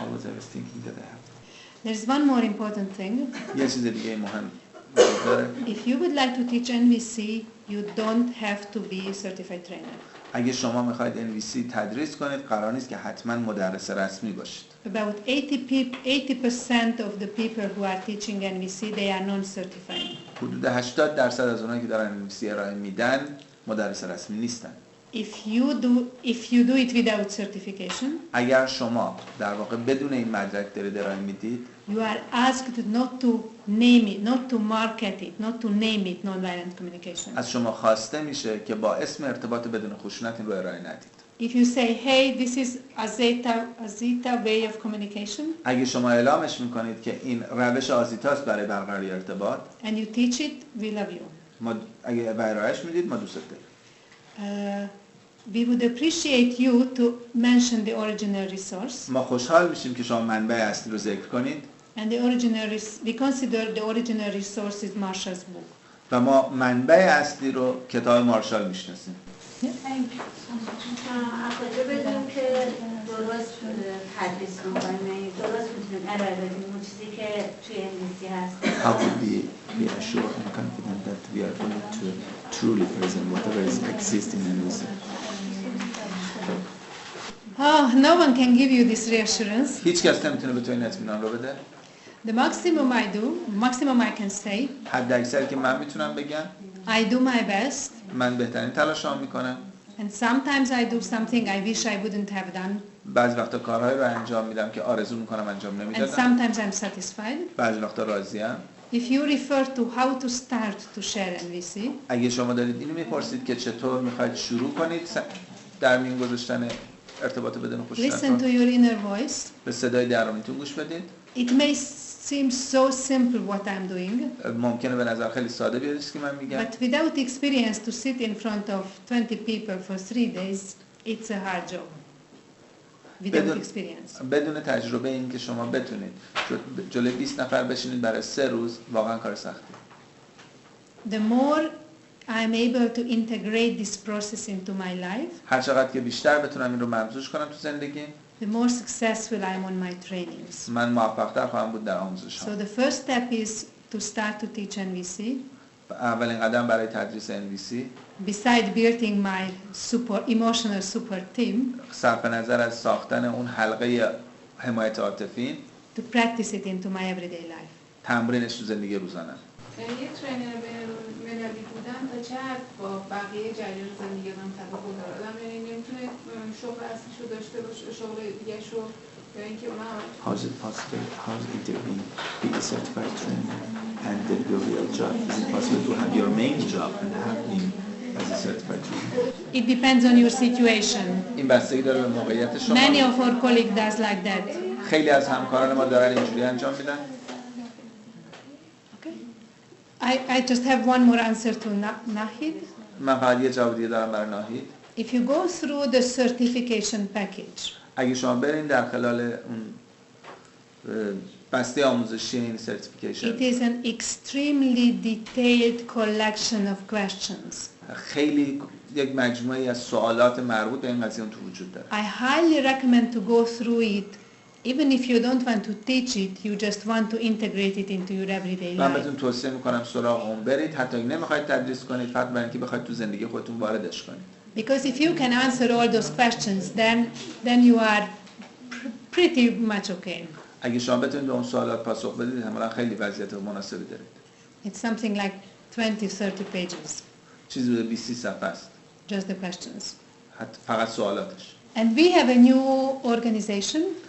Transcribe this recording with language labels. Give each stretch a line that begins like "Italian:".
English: Always I was thinking that I have. There's one more important thing.
Persian: یه چیز دیگه مهم.
English: If you would like to teach NVC, you don't have to be a certified trainer.
Persian: اگه شما میخواید NVC تدریس کنید قرار نیست که حتما مدرس رسمی باشید.
English: About 80% of the people who are teaching NVC, they are non-certified.
Persian: حدود 80% از اونایی که دارن NVC ارائه میدن مدرس رسمی نیستن.
English: If you do it without certification,
Persian: اگر شما در واقع بدون این مدرک دارید ارائه میدید
English: you are asked not to name it, not to market it, not to name it non-violent communication.
Persian: از شما خواسته میشه که با اسم ارتباط بدون خشونت این رو ارائه ندید.
English: If you say, hey, this is Azita way of communication,
Persian: اگه شما اعلامش میکنید که این روش آزیتاست برای برقراری ارتباط
English: and you teach it, we love you.
Persian: ما اگه ارائهش میدید ما دوست داریم.
English: We would appreciate you to mention the original resource.
Persian: ما خوشحال میشیم که شما منبع اصلی رو ذکر کنید.
English: And we consider the original resource is Marshal's book.
Persian: و ما منبع اصلی رو کتاب مارشال میشناسیم. اگه بدونیم که درست تدریس می‌کنیم درست می‌تونیم ارائه بدیم اون چیزی که توی انگلیسی هست.
English: How can we be assured and confident that we are going to truly present whatever is existing in this? Oh, no one can give you this reassurance.
Persian: هیچ کس نمیتونه به تو این اطمینان رو بده.
English: The maximum I can say,
Persian: حد اکثری که من میتونم بگم
English: I do my best.
Persian: من بهترین تلاشام میکنم.
English: And sometimes I do something I wish I wouldn't have done.
Persian: بعضی وقتا کارهایی رو انجام میدم که آرزو میکنم انجام
English: And
Persian: نمیدادم.
English: sometimes I'm satisfied.
Persian: بعضی وقتا راضیم.
English: If you refer to how to start to share NVC,
Persian: اگه شما دارید اینو میپرسید که چطور میخواید شروع کنید در میون گذاشتن ارتباط بدون خشونت
English: listen to
Persian: رو،
English: your inner voice.
Persian: به صدای درونیتون گوش بدید.
English: It may seem so simple what I'm doing,
Persian: ممکنه به نظر خیلی ساده بیاد چیزی که من میگم،
English: but without experience to sit in front of 20 people for 3 days, it's a hard job. Without experience.
Persian: بدون تجربه این که شما بتونید جلوی 20 نفر بشینید برای 3 روز واقعا کار سختی.
English: The more I'm able to integrate this process into my life,
Persian: هر چقدر که بیشتر بتونم این رو ممزوج کنم تو زندگی،
English: the more successful I'm on my trainings.
Persian: من موفق‌تر خواهم بود در آموزش‌ها.
English: So the first step is to start to teach NVC.
Persian: اولین قدم برای تدریس NVC،
English: Beside building my emotional support team,
Persian: صرف نظر از ساختن اون حلقه حمایت عاطفی،
English: to practice it into my everyday life.
Persian: تمرینش تو زندگی روزانه. یک ترینر بین‌المللی بودن تا چه حد با بقیه جریان زندگی آدم تفاوت داره؟ آدم یعنی نمیتونه شغل اصلیشو داشته باشه، شغل دیگه‌شو، یا اینکه اونها
English: How's it possible? How's it to be a certified trainer and then your real job? Is it possible to have your main job and have him as a certified trainer? It depends on your situation.
Persian: این بستگی داره به موقعیت شما.
English: Many of our colleagues does like that.
Persian: خیلی از همکاران ما دارن اینجوری انجام میدن.
English: I just have one more answer to Nahid.
Persian: من فقط یه جواب دیگه دارم برای ناهید.
English: If you go through the certification package,
Persian: اگه شما برین در خلال اون بسته آموزشی این سرتیفیکیشن،
English: it is an extremely detailed collection of questions.
Persian: خیلی یک مجموعه از سوالات مربوط به این قضیه تو وجود داره.
English: I highly recommend to go through it, even if you don't want to teach it, you just want to integrate it into your everyday
Persian: من
English: life.
Persian: بهتون توصیه میکنم سراغ اون برید، حتی اگه نمیخواید تدریس کنید، فقط برای اینکه بخواید تو زندگی خودتون واردش کنید.
English: Because if you can answer all those questions, then you are pretty much okay.
Persian: اگه شما بتونید به اون سوالات پاسخ بدید، همراه خیلی وضعیت مناسبی دارید.
English: It's something like 20-30 pages,
Persian: چیزی به 20 صفحه است.
English: just the questions.
Persian: فقط سوالاتش.
English: And we have a new organization.